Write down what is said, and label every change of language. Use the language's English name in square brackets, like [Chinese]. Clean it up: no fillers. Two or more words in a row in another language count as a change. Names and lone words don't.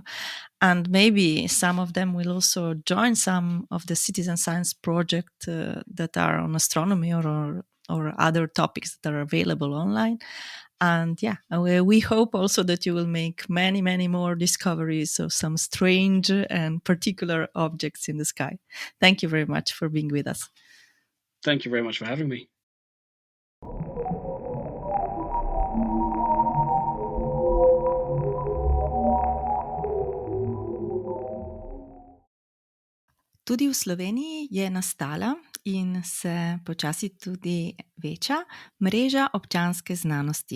[English] And maybe some of them will also join some of the citizen science projects that are on astronomy or other topics that are available online. And yeah, we hope also that you will make many, many more discoveries of some strange and particular objects in the sky. Thank you very much for being with us. Thank you very much for having me. [Slovenian] Tudi v Sloveniji je nastala in se počasi tudi veča mreža občanske znanosti.